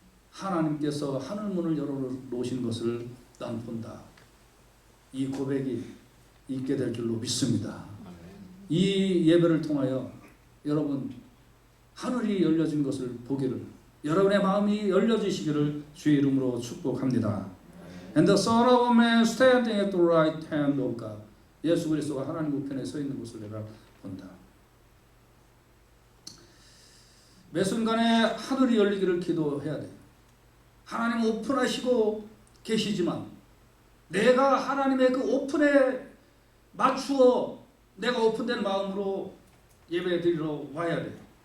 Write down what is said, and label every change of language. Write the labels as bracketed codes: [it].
[ko] 하나님께서 하늘 문을 열어놓으신 것을 난 본다. 이 고백이 있게 될 줄로 믿습니다. 이 예배를 통하여 여러분 하늘이 열려진 것을 보기를, 여러분의 마음이 열려지시기를 주의 이름으로 축복합니다. [en] And the Son of Man standing at the right hand of God. [ko] 예수 그리스도가 하나님 우편에 서 있는 것을 내가 본다. 매 순간에 하늘이 열리기를 기도해야 돼. 하나님 오픈하시고 계시지만 내가 하나님의 그 오픈에 맞추어 내가 오픈된 마음으로 예배 드리러 와야 돼.